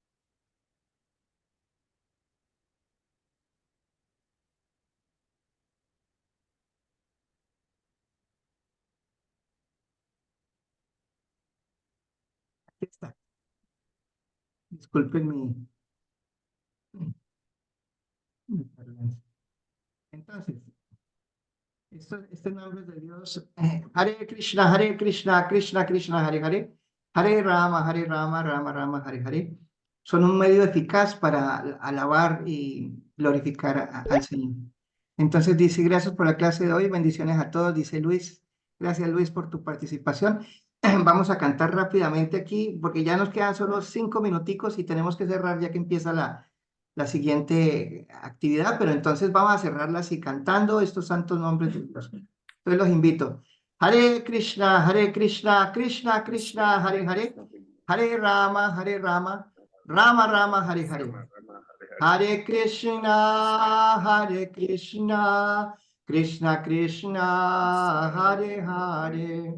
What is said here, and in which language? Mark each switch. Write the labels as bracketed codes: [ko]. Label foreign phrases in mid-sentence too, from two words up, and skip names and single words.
[es] Aquí está. Disculpen mi tardanza. Entonces, estos nombres de Dios, Hare Krishna, Hare Krishna, Krishna Krishna, Hare Hare, Hare Rama, Hare Rama, Rama Rama, Hare Hare, son un medio eficaz para alabar y glorificar al Señor. Entonces dice, gracias por la clase de hoy, bendiciones a todos, dice Luis. Gracias Luis por tu participación. Vamos a cantar rápidamente aquí, porque ya nos quedan solo 5 minuticos y tenemos que cerrar ya que empieza la siguiente actividad, pero entonces vamos a cerrarla así cantando estos santos nombres de Dios. Entonces los invito. Hare Krishna, Krishna Krishna, Hare Hare, Hare Rama, Rama Rama, Hare Hare. Hare Krishna, Krishna Krishna, Hare Hare.